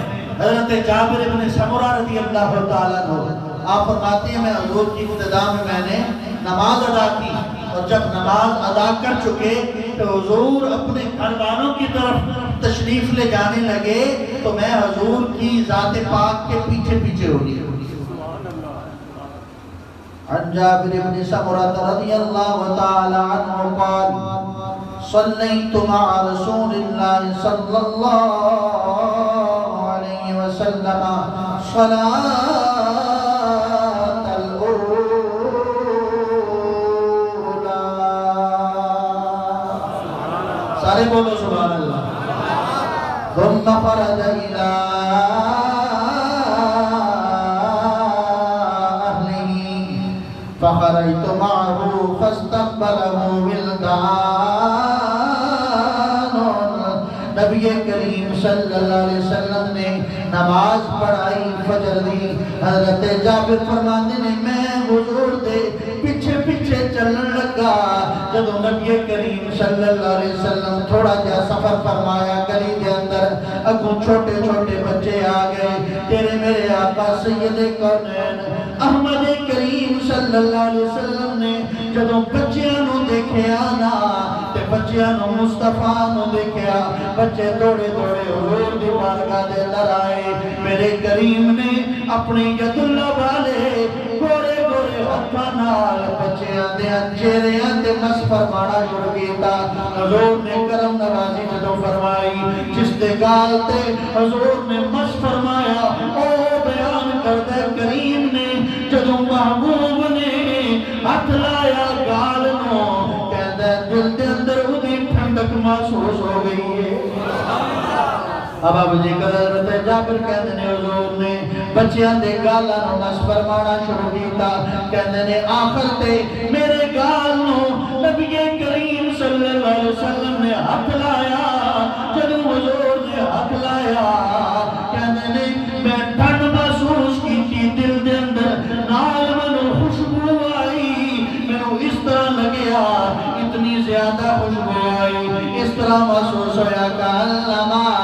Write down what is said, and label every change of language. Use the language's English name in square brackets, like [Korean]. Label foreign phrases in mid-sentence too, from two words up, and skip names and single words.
[Urdu] حضرت جابر بن سمرہ [Arabic] رضی اللہ تعالیٰ عنہ [Urdu] آپ فرماتے ہیں میں حضور کی اقتداء میں نے نماز ادا کی، اور جب نماز ادا کر چکے تو حضور اپنے گھر والوں کی طرف تشریف لے جانے لگے تو میں حضور کی ذات پاک کے پیچھے پیچھے ہو گیا۔ [Arabic] عن جابر بن سمرة رضي الله تعالى عنه قال صليت مع رسول الله صلى الله عليه وسلم صلاة الأولى [Urdu] سارے بولو سبحان اللہ۔ [Arabic] ثم خرج إلى فخرجت معه فاستقبله ولدان۔ [Urdu] نبی کریم [Arabic] صلی اللہ علیہ وسلم [Urdu] نے نماز پڑھائی، فجر دی، حضرت جابر فرماتے ہیں میں [Punjabi] حضور دے پیچھے پیچھے چلن لگا۔ جب نبی کریم [Arabic] صلی اللہ علیہ وسلم [Punjabi] تھوڑا جا سفر فرمایا، گلی کے اندر اگوں چھوٹے چھوٹے بچے آ گئے، تیرے میرے آقا سید کونین احمد کریم [Arabic] صلی اللہ علیہ وسلم [Punjabi] نے جدوں بچیاں نو دیکھیا نا تے بچیاں نو مصطفیٰ نو دیکھیا، بچے دوڑے دوڑے حضور دی بارگاہ دے اندر آئے۔ میرے کریم نے اپنی ید اللہ والے گورے گورے ہتھاں نال بچیاں دے چہریاں تے مس فرمانا شروع کیتا۔ حضور نے کرم نوازی جدوں فرمائی، جس دے گال تے حضور نے مس فرمایا، او بیان کردہ کریم نے جدوں محبوب نے ہاتھ لایا گال نو، کہندہ دل دے اندر اودی ٹھنڈک محسوس ہو گئی ہے۔ اب جی حضرت جابر کہندے نے حضور نے بچیاں دے گالاں نو مس فرمانا شروع کیتا، کہندے نے آخر تے میرے گال نو نبی کریم [Arabic] صلی اللہ علیہ وسلم [Punjabi] نے ہاتھ لایا۔ جدوں حضور نے ہاتھ لایا کہندے نے میں ٹھنڈ محسوس کی دل دے اندر، نال منو خوشبو آئی، منو اس طرح لگیا اتنی زیادہ خوشبو آئی، اس طرح محسوس ہویا کہ علامہ